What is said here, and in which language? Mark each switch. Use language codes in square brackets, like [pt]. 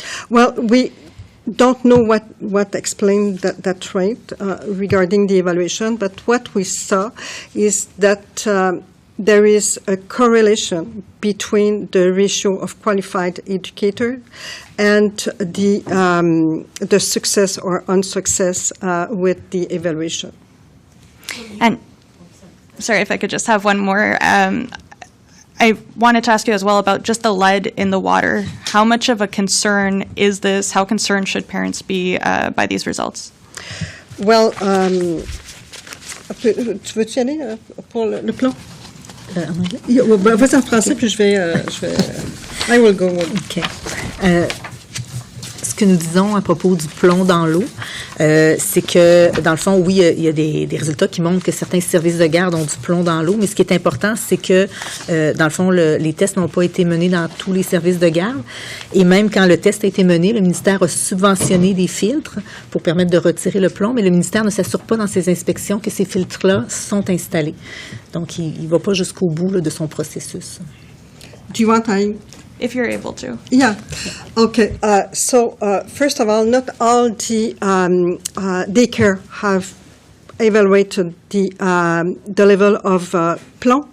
[en] Well, we don't know what explained that rate regarding the evaluation, but what we saw is that there is a correlation between the ratio of qualified educator and the success or unsuccess with the evaluation. And sorry, if I could just have one more. I wanted to ask you as well about just the lead in the water. How much of a concern is this? How concerned should parents be by these results? [fr] Well, tu veux-tu y aller pour le plomb? En anglais? Vas-y en français, puis je vais [en] I will go. [fr] OK. Ce que nous disons à propos du plomb dans l'eau, c'est que, dans le fond, oui, il y a des résultats qui montrent que certains services de garde ont du plomb dans l'eau, mais ce qui est important, c'est que, dans le fond, les tests n'ont pas été menés dans tous les services de garde. Et même quand le test a été mené, le ministère a subventionné des filtres pour permettre de retirer le plomb, mais le ministère ne s'assure pas dans ses inspections que ces filtres-là sont installés. Donc, il ne va pas jusqu'au bout là, de son processus. [en] Do you want If you're able to. Yeah. Okay. So first of all, not all the daycare have evaluated the level of plomb.